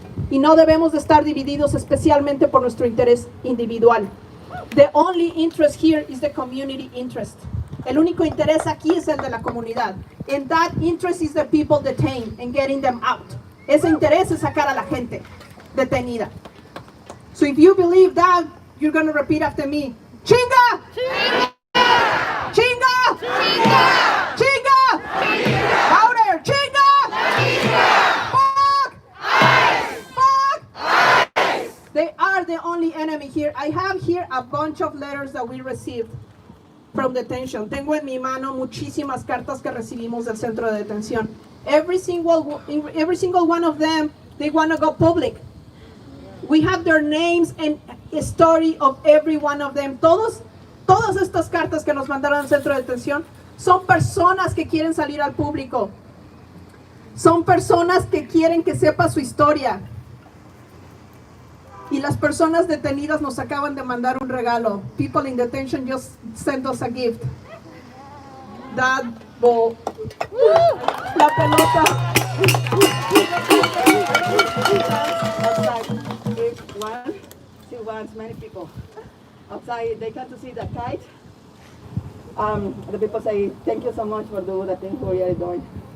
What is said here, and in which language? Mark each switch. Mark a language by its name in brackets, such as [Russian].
[Spanish] Y no debemos de estar divididos especialmente por nuestro interés individual. [English] The only interest here is the community interest. [Spanish] El único interés aquí es el de la comunidad. [English] And that interest is the people detained and getting them out. [Spanish] Ese interés es sacar a la gente detenida. [English] So if you believe that, you're going to repeat after me. [Spanish] Chinga! Chinga! Chinga! Chinga! Chinga! Chinga! [English] Louder! [Spanish] Chinga! Chinga! [English] Fuck! Ice! Fuck! Ice! They are the only enemy here. I have here a bunch of letters that we received from detention. [Spanish] Tengo en mi mano muchísimas cartas que recibimos del centro de detención. [English] Every single one of them, they want to go public. We have their names and a story of every one of them. [Spanish] Todas estas cartas que nos mandaron al centro de detención son personas que quieren salir al público. Son personas que quieren que sepa su historia. Y las personas detenidas nos acaban de mandar un regalo. [English] People in detention just sent us a gift. That ball. [Spanish] La pelota. [English] Outside, if one, two ones, many people. Outside, they come to see the kite. The people say, thank you so much for doing the thing we are doing.